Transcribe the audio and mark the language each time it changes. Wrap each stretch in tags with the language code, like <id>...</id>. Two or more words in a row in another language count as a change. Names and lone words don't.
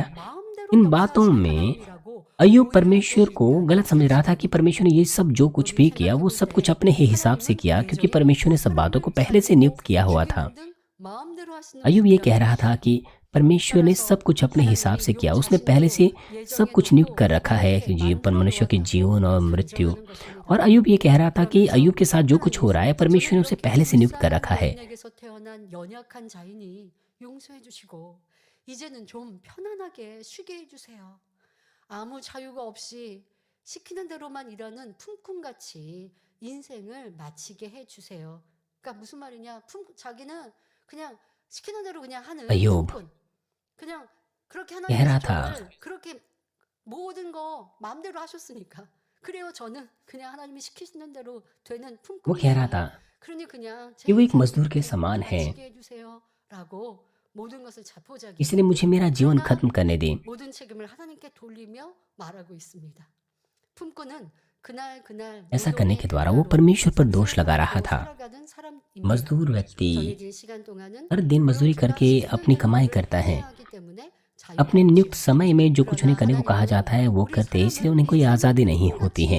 <hi>इन बातों में अय्यूब परमेश्वर को गलत समझ रहा था कि परमेश्वर ने ये सब जो कुछ भी किया वो सब कुछ अपने ही हिसाब से किया, क्योंकि परमेश्वर ने सब बातों को पहले से नियुक्त किया हुआ था। अय्यूब ये कह रहा था कि परमेश्वर ने सब कुछ अपने हिसाब से किया, उसने पहले से सब कुछ नियुक्त कर रखा है, जीवन, मनुष्य के जीवन और मृत्यु। और अय्यूब ये कह रहा था कि अय्यूब के साथ जो कुछ हो रहा है परमेश्वर ने उसे पहले से नियुक्त कर रखा है।</hi> <ko>이제는 좀 편안하게 쉬게 해주세요. 아무 자유가 없이 시키는 대로만 일하는 품꾼같이 인생을 마치게 해주세요. 그러니까 무슨 말이냐? 자기는 그냥 시키는 대로 그냥 하는 품꾼. 그냥 그렇게 하나님께서 저를 그렇게 모든 거 마음대로 하셨으니까. 그래요, 저는 그냥 하나님이 시키시는 대로 되는 품꾼이에요. 그러니 그냥 제</ko> <hi>मजदूर के समान है,</hi> <ko>마치게 해주세요라고.</ko> <hi>इसलिए मुझे मेरा जीवन खत्म करने दें। ऐसा करने के द्वारा वो परमेश्वर पर दोष लगा रहा था। मजदूर व्यक्ति हर दिन मजदूरी करके अपनी कमाई करता है, अपने नियुक्त समय में जो कुछ उन्हें करने को कहा जाता है वो करते, इसलिए उन्हें कोई आज़ादी नहीं होती है।</hi>